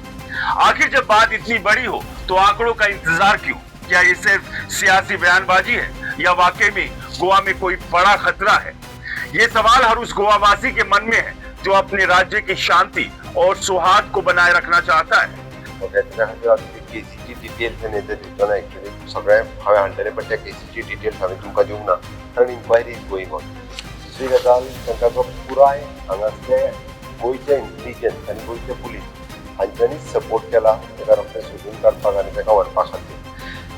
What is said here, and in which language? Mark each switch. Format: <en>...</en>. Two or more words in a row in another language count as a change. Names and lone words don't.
<hi>आखिर जब बात इतनी बड़ी हो तो आंकड़ों का इंतजार क्यों? क्या ये सिर्फ सियासी बयानबाजी है या वाकई में गोवा में कोई बड़ा खतरा है? ये सवाल हर उस गोवावासी के मन में है जो अपने राज्य की शांति और सौहार्द को बनाए रखना चाहता है।</hi> <kok>केसीची डिटेल्स येता दिसतना एक्चुअली सगळे हांवें हाडलेले, पण त्या केसीची डिटेल्स हांवें तुमकां दिवंक ना कारण</kok> <en>inquiry is going on.</en> <kok>दुसरी गजाल, तांकां जो पुराय हांगासले गोंयचे इंटेलिजन्स आनी गोंयचे पुलीस हांच्यांनीच सपोर्ट केला ताका रोखडें सोदून काडपाक आनी ताका व्हरपा खातीर।</kok>